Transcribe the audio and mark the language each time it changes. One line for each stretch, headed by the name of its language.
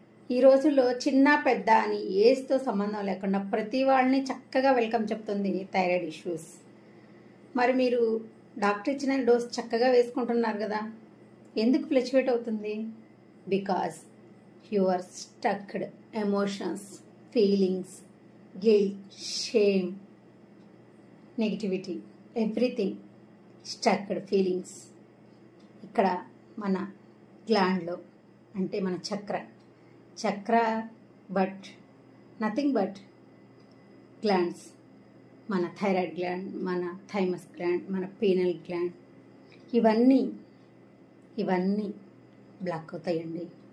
Telugu: ఈ రోజుల్లో చిన్న పెద్ద అని ఏజ్తో సంబంధం లేకుండా ప్రతి వాళ్ళని చక్కగా వెల్కమ్ చెప్తుంది థైరాయిడ్ ఇష్యూస్. మరి మీరు డాక్టర్ ఇచ్చిన డోస్ చక్కగా వేసుకుంటున్నారు కదా, ఎందుకు ఫ్లక్చువేట్ అవుతుంది?
English: Because you are stuck emotions, feelings, guilt, shame, negativity, everything stuck feelings.
Telugu: ఇక్కడ మన గ్లాండ్లో అంటే మన చక్ర బట్ నథింగ్ బట్ గ్లాండ్స్, మన థైరాయిడ్ గ్లాండ్, మన థైమస్ గ్లాండ్, మన పీనల్ గ్లాండ్, ఇవన్నీ బ్లాక్ అవుతాయండి.